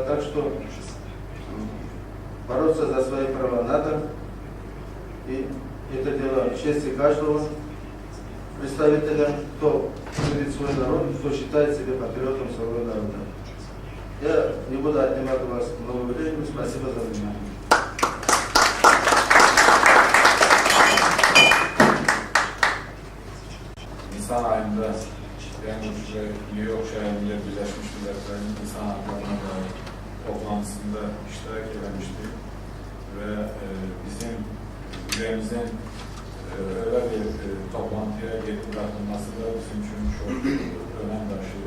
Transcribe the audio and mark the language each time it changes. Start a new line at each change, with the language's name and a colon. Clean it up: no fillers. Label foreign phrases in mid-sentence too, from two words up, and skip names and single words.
Russian: Так что бороться за свои права надо. И это дело чести каждого представителя, кто любит свой народ, кто считает себя патриотом своего народа. Я не буду отнимать у вас много времени. Спасибо за внимание.
Crimean Tatar: Nisan ayında Yankuş ve New York şehrinde Birleşmiş Milletler'in insan haklarına dair toplantısında iştirak etmiştik ve bizim ülkemizin öyle bir toplantıya getirilmesi da bizim için çok önem taşıyor.